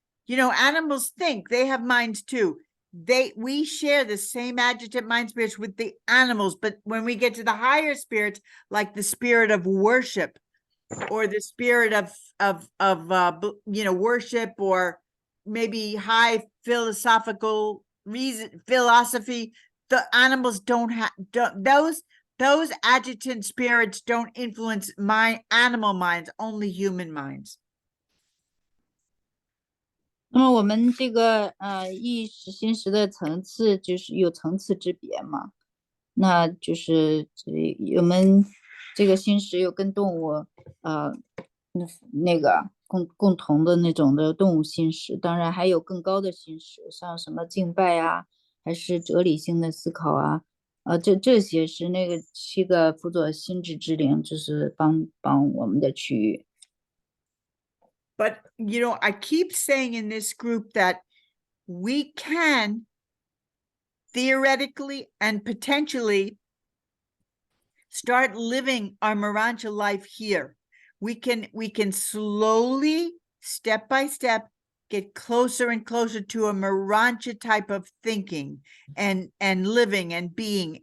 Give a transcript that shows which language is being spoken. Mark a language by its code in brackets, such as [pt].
[en] You know, animals think, they have minds too. We share the same adjutant mind spirits with the animals, but when we get to the higher spirits, like the spirit of worship, or the spirit of worship, or maybe high philosophical philosophy, the animals don't have those adjutant spirits don't influence my animal minds, only human minds. [zh] 那么我们这个意识心识的层次就是有层次之别嘛，那就是我们这个心识有跟动物那个共同的那种的动物心识，当然还有更高的心识，像什么敬拜啊，还是哲理性的思考啊，这些是那个7个辅佐心智之灵，就是帮我们的区域。 [en] But, I keep saying in this group that we can theoretically and potentially start living our Marancha life here. We can slowly, step by step, get closer and closer to a Marancha type of thinking and living and being.